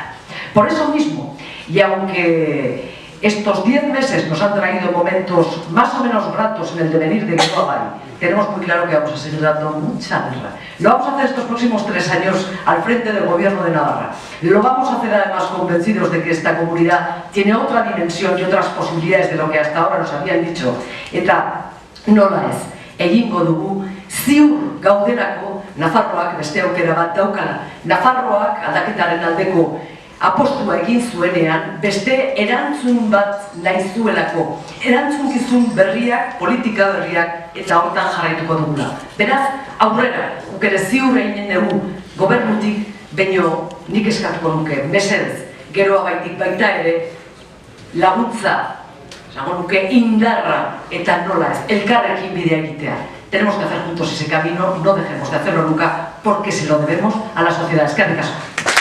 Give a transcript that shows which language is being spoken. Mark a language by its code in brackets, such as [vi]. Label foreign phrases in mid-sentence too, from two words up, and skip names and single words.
[es] Por eso mismo, y aunque estos 10 meses nos han traído momentos más o menos gratos en el devenir de Geroa Bai, tenemos muy claro que vamos a seguir dando mucha guerra. Lo vamos a hacer estos próximos 3 años al frente del gobierno de Navarra. Lo vamos a hacer además convencidos de que esta comunidad tiene otra dimensión y otras posibilidades de lo que hasta ahora nos habían dicho. [eu] Eta nola ez, egingo dugu, ziur gaudelako Nafarroak beste aukera bat daukala. Nafarroak aldaketaren aldeko apostua egin zuenean, beste erantzun bat nahi zuelako. Erantzunkizun berriak, politika berriak, eta hortan jarraituko dugula. Beraz, aurrera, guk ere ziur egin dugu gobernutik, baino nik eskatuko nuke, mesedez, Geroa Baitik baita ere, laguntza, esango nuke indarra eta nola ez, elkarrekin bidea egitea. [es] Tenemos que hacer juntos ese camino, no dejemos de hacerlo nunca, porque se lo debemos a la sociedad. [eu] Eskerrik asko.